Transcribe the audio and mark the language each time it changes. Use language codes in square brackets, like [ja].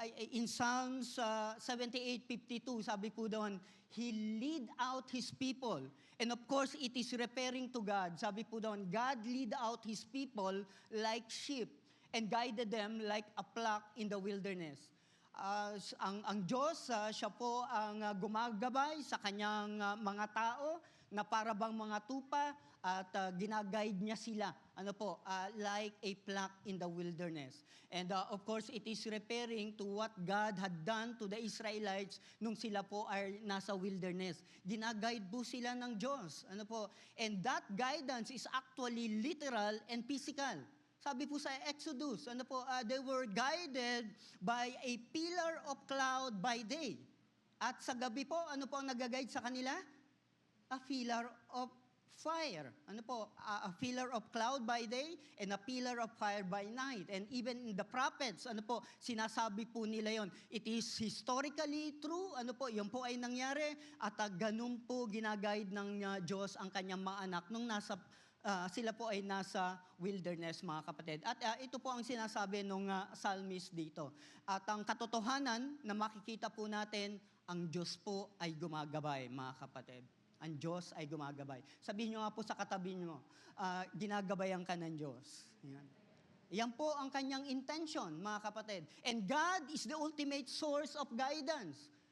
[en] In Psalms 78:52, sabi po doon, He lead out His people. And of course, it is referring to God. [tl] Sabi po doon, [en] God lead out His people like sheep and guided them like a flock in the wilderness. [tl] Ang Diyos, siya po ang gumagabay sa kanyang mga tao na para bang mga tupa at ginaguide niya sila, ano po, [en] like a flock in the wilderness. And of course, it is referring to what God had done to the Israelites [tl] nung sila po ay nasa wilderness. Ginaguide po sila ng Diyos, ano po. [en] And that guidance is actually literal and physical. [tl] Sabi po sa Exodus, ano po, [en] they were guided by a pillar of cloud by day. [tl] At sa gabi po, ano po ang nag-guide sa kanila? [en] A pillar of fire. [tl] Ano po? [en] A pillar of cloud by day and a pillar of fire by night. And even in the prophets, [tl] ano po, sinasabi po nila yon. [en] It is historically true. [tl] Ano po, yun po ay nangyari. At ganun po ginaguide ng Diyos ang kanyang mga anak nung sila po ay nasa wilderness, mga kapatid. At ito po ang sinasabi ng psalmist dito. At ang katotohanan na makikita po natin, ang Diyos po ay gumagabay, mga kapatid. Ang Diyos ay gumagabay. Sabihin nyo nga po sa katabi nyo, ginagabayan ka ng Diyos. Yan. Yan po ang kanyang intention, mga kapatid. [en] And God is the ultimate source of guidance.